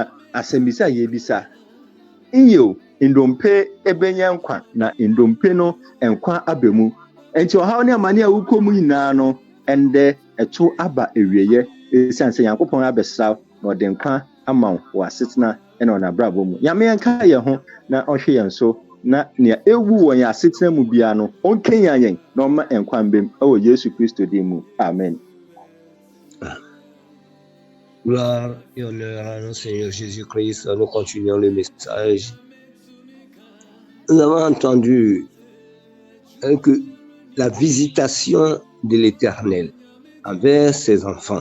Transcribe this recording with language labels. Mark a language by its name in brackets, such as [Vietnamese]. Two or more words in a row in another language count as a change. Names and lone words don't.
[Akan] asɛmbisa a yɛbisa iyo ndompe ɛbɛyɛ nkwa na ndompe no nkwa aba mu ɛnti ɔhaw ne amane a wukɔ mu nyinaa no ɛndɛ ɛto aba ewieyɛ ɛsiane sɛ Nyankopɔn abɛsra na ɔde nkwa ama wɔ asetena ɛna ɔnabrabɔ mu nyame yɛnka yɛn ho na ɔhwɛ yɛn so na nea ewu wɔ yɛn asetena mu bia no ɔnkenya yɛn na ɔma nkwa mbem ɛwɔ Yesu Kristo din mu amen. [French] Gloire et honneur à notre Seigneur Jésus-Christ. Nous continuons le message. Nous avons entendu que la visitation de l'Éternel envers ses enfants.